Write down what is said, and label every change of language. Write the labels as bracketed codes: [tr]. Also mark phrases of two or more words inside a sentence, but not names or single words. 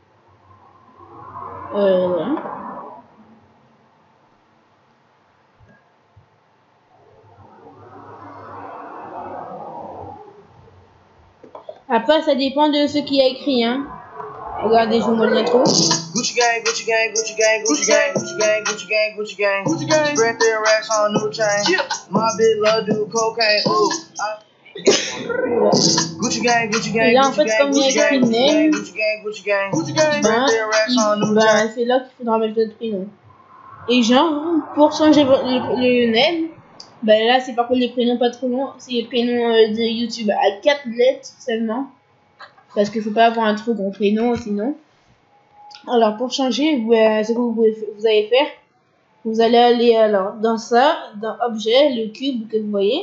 [fr] Voilà. Après ça dépend de ce qu'il y a écrit hein. Regardez, je vous montre l'intro. [en] Gucci gang, Gucci gang, Gucci gang, Gucci gang, Gucci gang, Gucci gang, Gucci gang, Gucci gang. Spread their racks on new chain. My bitch love do cocaine. Ooh. Gucci gang, Gucci gang, [fr] Et là en Gucci fait gang, comme il y a Gucci écrit gang, name, [en] Gucci gang, Gucci gang, Gucci gang. Spread their racks on new chain. [fr] c'est là qu'il faudra mettre votre prénom. Et genre pour changer le name, là c'est par contre les prénoms pas trop longs, c'est les prénoms de YouTube à 4 lettres seulement. Parce qu'il faut pas avoir un trop gros prénom sinon. Alors pour changer, ce que vous allez faire, vous allez aller alors dans ça, dans objet, le cube que vous voyez.